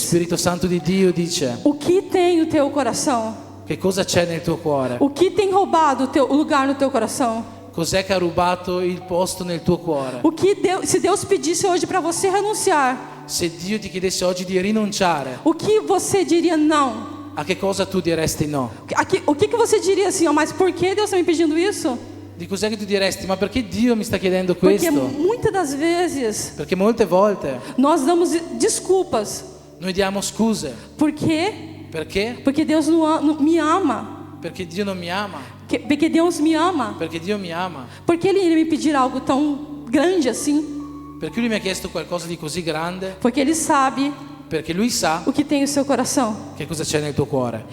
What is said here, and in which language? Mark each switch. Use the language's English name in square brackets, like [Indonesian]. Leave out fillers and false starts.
[Italian] Spirito Santo di Dio dice: [Portuguese] o que tem o teu coração? [Italian] che cosa c'è nel tuo cuore? [Portuguese] O que tem roubado o lugar no teu coração? [Italian] Cos'è che ha rubato il posto nel tuo cuore? [Portuguese] O que se Deus pedisse hoje para você renunciar, [Italian] Se Dio ti chiedesse oggi di rinunciare, [Portuguese] o que você diria não? [Italian] a che cosa tu diresti no? [Portuguese] O que você diria assim, ó, mas por que Deus está me pedindo isso? [Italian] Di cos'è che tu diresti? Ma perché Dio mi sta chiedendo [Portuguese] Porque [Italian] questo? [Portuguese] muitas das vezes [Italian] Perché molte volte [Portuguese] nós damos desculpas. [Italian] noi diamo scuse. [Portuguese] Por quê? [Italian] Perché? [Portuguese] Porque Deus me ama. [Italian] Perché Dio non mi ama. [Portuguese] Porque Deus me ama. [Italian] Perché Dio mi ama. [Portuguese] Porque Ele iria me pedir algo tão grande assim? [Italian] Perché Lui mi ha chiesto qualcosa di così grande. [Portuguese] Porque Ele sabe [Italian] Perché Lui sa [Portuguese] o que tem o seu coração. [Italian] che cosa c'è nel tuo cuore.